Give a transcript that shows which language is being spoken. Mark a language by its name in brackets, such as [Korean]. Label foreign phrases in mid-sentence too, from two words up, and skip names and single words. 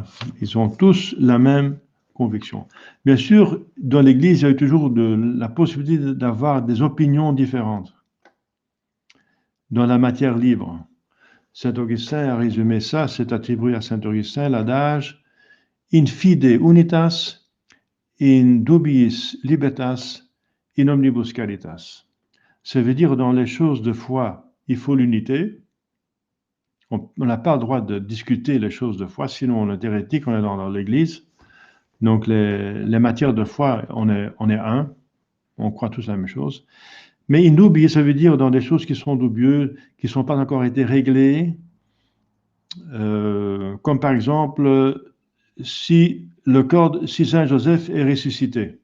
[French] Ils ont tous la même conviction. Bien sûr, dans l'Église, il y a eu toujours la possibilité d'avoir des opinions différentes dans la matière libre. Saint Augustin a résumé ça, c'est attribué à Saint Augustin l'adage [Latin] in fide unitas, in dubiis libertas, in omnibus caritas. [French] Ça veut dire dans les choses de foi, il faut l'unité. On n'a pas le droit de discuter les choses de foi, sinon on est hérétique, on est dans l'Église. Donc les matières de foi, on est un, on croit tous la même chose. Mais [Latin] in dubiis, [French] ça veut dire dans des choses qui sont dubieuses, qui ne sont pas encore été réglées, comme par exemple si Saint Joseph est ressuscité.